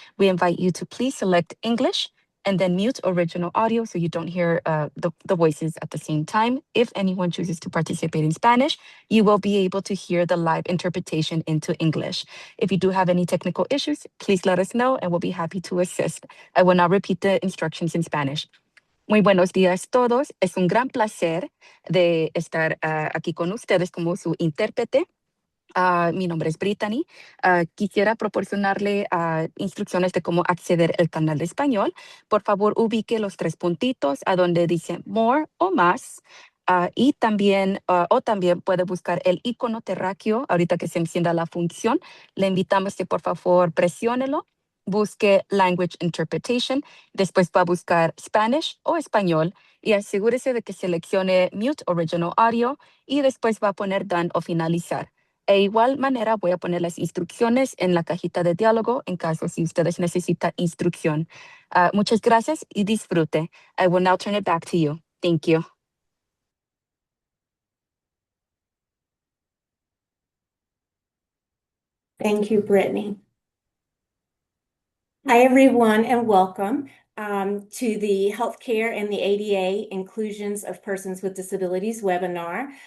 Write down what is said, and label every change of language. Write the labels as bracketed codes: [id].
[en] We invite you to please select English and then mute original audio so you don't hear the voices at the same time. If anyone chooses to participate in Spanish, you will be able to hear the live interpretation into English. If you do have any technical issues, please let us know and we'll be happy to assist. I will now repeat the instructions in Spanish. [es] Muy buenos días todos. Es un gran placer de estar aquí con ustedes como su intérprete. Mi nombre es Brittany. Quisiera proporcionarle instrucciones de cómo acceder al canal de español. Por favor, ubique los tres puntitos a donde dice more o más. Y también, o también puede buscar el icono terráqueo ahorita que se encienda la función. Le invitamos que por favor presiónelo, busque Language Interpretation, después va a buscar Spanish o español y asegúrese de que seleccione Mute Original Audio y después va a poner Done o finalizar. E igual manera voy a poner las instrucciones en la cajita de diálogo en caso si ustedes necesitan instrucción. Muchas gracias y disfrute. [en] I will now turn it back to you. Thank you. Thank you, Brittany. Hi, everyone, and welcome to the Healthcare and the ADA Inclusions of Persons with Disabilities webinar.